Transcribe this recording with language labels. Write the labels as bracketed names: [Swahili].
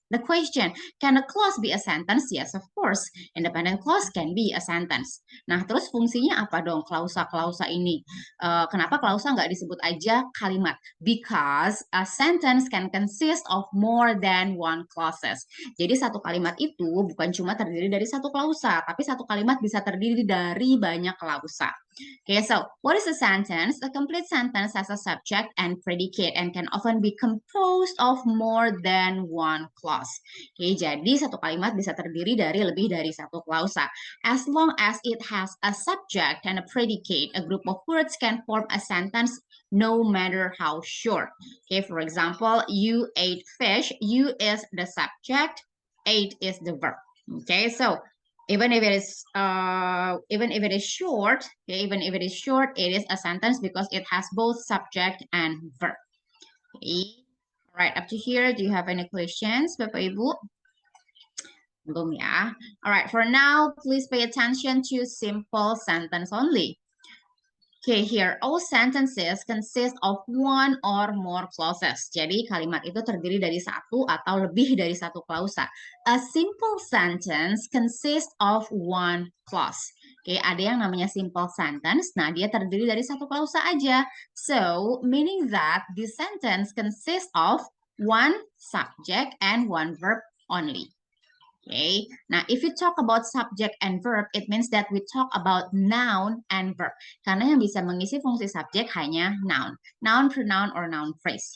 [English] The question, can a clause be a sentence? Yes, of course. Independent clause can be a sentence. [Indonesian] Nah, terus fungsinya apa dong klausa-klausa ini? Kenapa klausa nggak disebut aja kalimat? [English] Because a sentence can consist of more than one clauses. [Indonesian] Jadi satu kalimat itu bukan cuma terdiri dari satu klausa, tapi satu kalimat bisa terdiri dari banyak klausa. [English] Okay, so what is a sentence? A complete sentence has a subject and predicate and can often be composed of more than one clause. [Indonesian] Okay, jadi satu kalimat bisa terdiri dari lebih dari satu klausa. [English] As long as it has a subject and a predicate, a group of words can form a sentence no matter how short. Okay, for example, you ate fish. You is the subject, ate is the verb. Okay, so even if it is short, okay, even if it is short, it is a sentence because it has both subject and verb. Okay. All right, up to here, do you have any questions, Bapak Ibu? [Indonesian] Belum ya. [English] All right, for now, please pay attention to simple sentence only. Okay, here, all sentences consist of one or more clauses. [Indonesian] Jadi, kalimat itu terdiri dari satu atau lebih dari satu klausa. [English] A simple sentence consists of one clause. [Indonesian] Okay, ada yang namanya simple sentence. Nah, dia terdiri dari satu klausa aja. [English] So, meaning that the sentence consists of one subject and one verb only. Okay, now if you talk about subject and verb, it means that we talk about noun and verb. [Indonesian] Karena yang bisa mengisi fungsi subjek hanya noun. Noun, pronoun, or noun phrase.